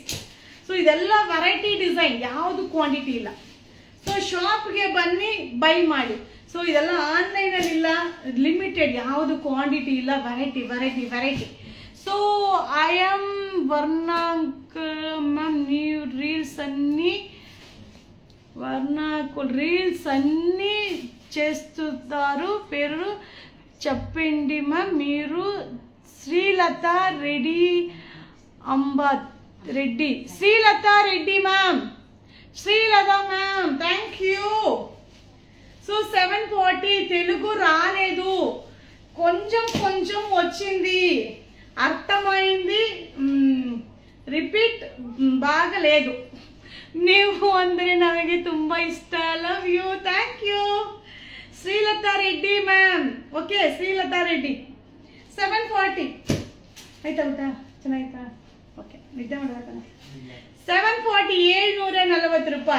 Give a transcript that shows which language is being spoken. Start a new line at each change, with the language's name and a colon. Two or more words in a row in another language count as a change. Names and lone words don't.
Kannada: ಸೊ ಇದೆಲ್ಲ
English: variety design,
Kannada: ಯಾವುದು ಕ್ವಾಂಟಿಟಿ ಇಲ್ಲ. ಸೊ ಶಾಪ್ಗೆ ಬನ್ನಿ, ಬೈ ಮಾಡಿ. ಸೊ ಇದೆಲ್ಲ ಆನ್ಲೈನ್ ಅಲ್ಲಿ ಇಲ್ಲ, ಲಿಮಿಟೆಡ್, ಯಾವುದು ಕ್ವಾಂಟಿಟಿ ಇಲ್ಲ, ವೆರೈಟಿ.
English: so I am
Telugu: ವರ್ಣಾಂಕ ಮ್ಯಾಮ್, ನೀವು రీల్స్ అన్ని చేస్తుంటారు, పేరు చెప్పండి మ్యామ్. మీరు శ్రీలత రెడ్డి శ్రీలత రెడ్డి మ్యామ్.
English: thank you.
Telugu: సో 740 తెలుగు రాలేదు, కొంచెం వచ్చింది, అర్థమైంది, ರಿಪೀಟ್ ಬಾಗలేదు.
Kannada: ನೀವು ಅಂದರೆ ನನಗೆ ತುಂಬಾ ಇಷ್ಟ.
English: love you, thank you.
Kannada: ಶ್ರೀಲತಾ ರೆಡ್ಡಿ ಮ್ಯಾಮ್. ಓಕೆ, ಶ್ರೀಲತಾ ರೆಡ್ಡಿ. 740 ಆಯ್ತಾ? ಊಟ ಚೆನ್ನಾಯ್ತಾ? ಓಕೆ, ನಿದ್ದೆ ಮಾಡಬೇಕಲ್ಲ. 740, 740 ರೂಪಾಯಿ.